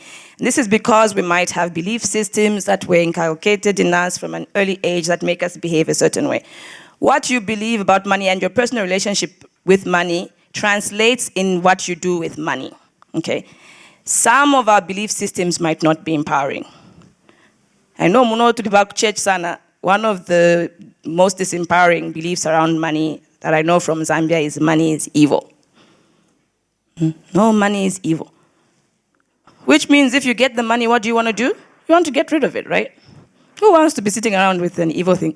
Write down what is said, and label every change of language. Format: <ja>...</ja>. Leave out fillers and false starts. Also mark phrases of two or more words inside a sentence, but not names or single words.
<en>And this is because we might have belief systems that were inculcated in us from an early age that make us behave a certain way. What you believe about money and your personal relationship with money translates in what you do with money, okay? Some of our belief systems might not be empowering. I know</en> <bem>muno tulibak church sana,</bem> <en>one of the most disempowering beliefs around money that I know from Zambia is money is evil. No, money is evil. Which means if you get the money, what do you want to do? You want to get rid of it, right? Who wants to be sitting around with an evil thing?</en>